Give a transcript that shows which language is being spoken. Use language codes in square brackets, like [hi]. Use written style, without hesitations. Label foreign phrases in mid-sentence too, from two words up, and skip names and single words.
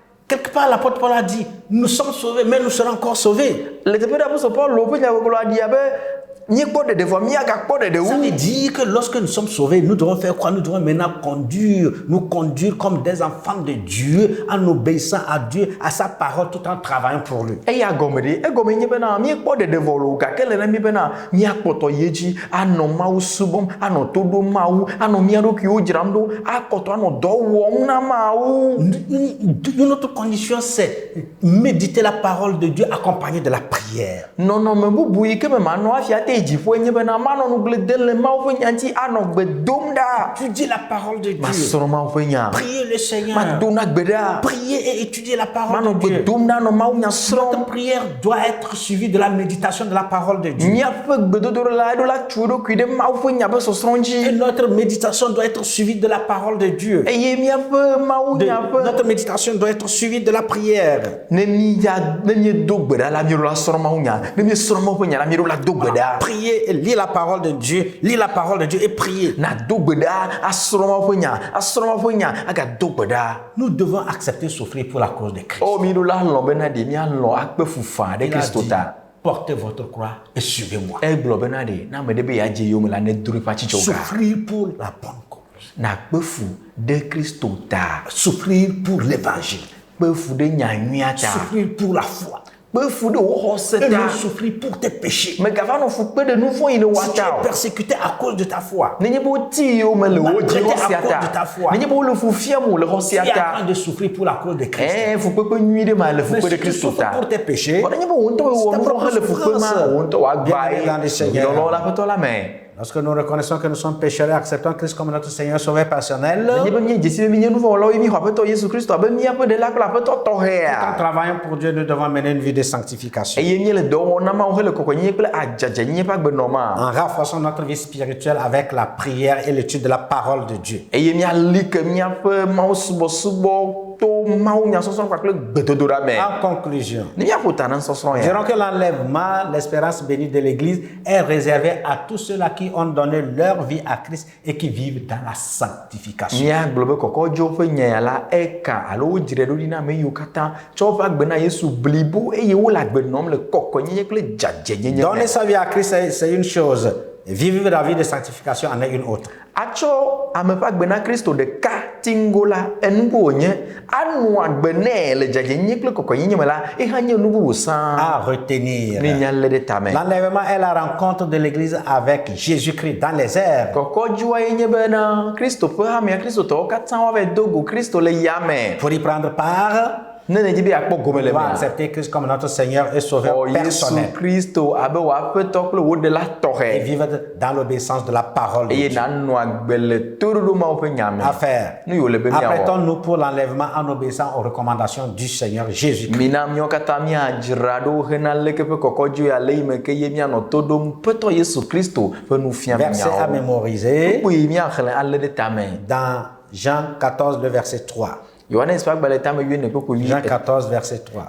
[fr] Quelque part, l'apôtre Paul a dit, nous sommes sauvés, mais nous serons encore sauvés. [ee] Le teƒe ɖe apostole Paul lo ƒe nyagblɔgblɔ a ɖi abe míekpɔ ɖeɖe vɔ míagakpɔ ɖeɖe [fr] Ça [ee] wu. [fr] veut dire que lorsque nous sommes sauvés, nous devons faire quoi? Nous devons maintenant nous conduire comme des enfants de Dieu, en obéissant à Dieu, à sa parole, tout en travaillant pour lui. [ee] Eya gɔme ɖe, egɔme nye bena míekpɔ ɖeɖe vɔ lo gake le na mí bena míakpɔtɔ yi dzi anɔ Mawu subɔm, anɔ to ɖom Mawu, anɔ mía ɖokuiwo dzram ɖo, akɔtɔ anɔ dɔ wɔm na Mawu. [fr] Une autre condition, c'est méditer la parole de Dieu accompagnée de la prière. [ee] Nɔnɔme bubu yi ke me manɔ afi ate dziƒoe nye bena manɔ nugble de le Mawu ƒe nya ŋuti anɔ gbe dom ɖa. [fr] Étudier la parole de Dieu. [ee] Masrɔ̃ Mawu ƒe nya. [fr] Prier le Seigneur. [ee] Madona gbe ɖa. [fr] Prier et étudier la parole [ee] Manɔ [fr] de [ee] gbe [fr] Dieu. [ee] dom ɖa nɔ Mawu nya srɔ̃m. [fr] Notre prière doit être suivie de la méditation de la parole de Dieu. [ee] Míaƒe gbedodoɖo la eɖo la tu eɖokui ɖe Mawu ƒe nya ƒe sɔsrɔ̃ [fr] Et [ee] dzi. [fr] notre méditation doit être suivie de la parole de Dieu. [ee] Eye míaƒe Mawu nya ƒe [fr] Notre méditation doit être suivie de la prière. [ee] ne míedo gbe ɖa la míeɖo la srɔ̃ Mawu nya. Ne míesrɔ̃ Mawu ƒe nya la míeɖo la do gbe ɖa. [fr] Prier et lire la parole de Dieu. Lire la parole de Dieu et prier. [ee] Na do gbe ɖa asrɔ̃ Mawu ƒe nya, asrɔ̃ Mawu ƒe nya agado gbe ɖa. [fr] Nous devons accepter souffrir pour la cause de Christ. [ee] O míeɖo la lɔ̃ bena ɖe míalɔ̃ akpe fufa ɖe [fr] Il a [ee] Kristo [fr] dit, [ee] ta. [fr] portez votre croix et suivez-moi. [ee] Egblɔ bena ɖe na ame ɖe be yeadze yome la nedro eƒe atsitsɔ ga. [fr] Souffrir pour la bonne cause. [ee] Nakpe fu ɖe Kristo ta. [fr] Souffrir pour l'évangile. [ee] Kpe fu ɖe nyanyuia ta. [fr] Souffrir pour la foi. [ee] Kpe fu ɖe wò xɔse [fr] Et [ee] ta. [fr] non souffrir pour tes péchés. [ee] Megava nɔ fu kpe ɖe nu vɔ̃ yi le [fr] Si tu [ee] wata [fr] es [ee] o. [fr] persécuté à cause de ta foi, [ee] Nenye be woti yiwo me le wo dzi [fr] Malgré [ee] xɔ sia [fr] à cause de ta [ee] ta. [fr] foi. [ee] Nenye be wole fu fiam wo le xɔ [fr] tu [ee] sia [fr] es en [ee] ta. [fr] train de souffrir pour la cause de Christ. [ee] Fukpekpe nyui ɖe ma le [fr] Mais [ee] fukpe si ɖe [fr] tu [ee] Kristo [fr] souffres [ee] ta. [fr] pour tes péchés, [ee] Vɔ nenye be wo ŋutɔ wɔ nu vɔ̃ hele fukpe ma, wo ŋutɔ wòagba [fr] Bienvenue dans le Seigneur. [ee] lɔlɔ la aƒetɔ la me. [fr] lorsque nous reconnaissons que nous sommes pécheurs et acceptons Christ comme notre Seigneur Sauveur personnel, [ee] Nenye be míedze si be míenye nu vɔ̃ wɔlawo ye míexɔ aƒetɔ Yesu Kristo abe míaƒe ɖela kple aƒetɔ [fr] en [ee] tɔxɛa. [fr] travaillant pour Dieu, nous devons mener une vie de sanctification. [ee] Eye míele dɔ wɔm na Mawu hele kɔkɔenyenye kple adzadzenyenye ƒe agbenɔma. [fr] En renforçant notre vie spirituelle avec la prière et l'étude de la parole de Dieu. [ee] Eye míali ke míaƒe Mawusubɔsubɔ to Mawu nyasɔsrɔ̃ kpakple gbedodoɖa me. [fr] En conclusion, [ee] Ne míaƒo ta na nusɔsrɔ̃ [fr] nous [ee] ya. [fr] dirons que l'enlèvement, l'espérance bénie de l'Église est réservé à tous ceux-là qui ont donné leur vie à Christ et qui vivent dans la sanctification. [ee] Míagblɔ be kɔkɔdzo ƒe nya ya la eka alo wodzrae ɖo ɖi na ame yiwo katã tsɔ woƒe agbe na Yesu blibo eye wole agbe nɔm le kɔkɔenyenye kple dzadzenyenye [fr] Donner [ee] me. [fr] sa vie à Christ, c'est une chose. Vivre la vie de sanctification en est une autre. [ee] Atsɔ ame ƒe agbe na Kristo ɖeka tingo la enugo wònye. Anu agbe nɛ le dzadzenyenye kple kɔkɔenyenye me la ehã nye nu bubu sãa. [fr] À retenir. [ee] Ne nya lé ɖe tame. [fr] L'enlèvement est la rencontre de l'Église avec Jésus-Christ dans les airs. [ee] Kɔkɔdzoa ye nye bena Kristo ƒe hamea kristotɔwo katã woava do go Kristo le yame. [fr] Pour y prendre part, [ee] Ne nedzi be akpɔ gome [fr] on [ee] le [fr] doit [ee] mea. [fr] accepter Christ comme notre Seigneur et Sauveur [ee] Xɔ Yesu [fr] personnel [ee] Kristo abe wò aƒetɔ kple wò ɖela [fr] et [ee] tɔxɛ. [fr] vivre dans l'obéissance de la parole de [ee] Eye [fr] Dieu. [ee] nanɔ agbe le toɖoɖo mawo ƒe nya me. [fr] À faire. [ee] Nu yiwo le be miawɔ. [fr] Apprêtons-nous pour l'enlèvement en obéissant aux recommandations du Seigneur Jésus-Christ. [ee] Mina míawo katã míadzra ɖo hena leke ƒe kɔkɔdzo ya le yi me ke ye míanɔ to ɖom ƒetɔ Yesu Kristo ƒe nufiam [fr] Verset à [ee] nyawo. [fr] mémoriser [ee] Kpui míaxlẽ alé ɖe tame. [fr] dans Jean 14, le verset 3. [ee] Yohanes ƒe agbalẽ tame wuiene kpokpoi [fr] Jean 14, verset 3.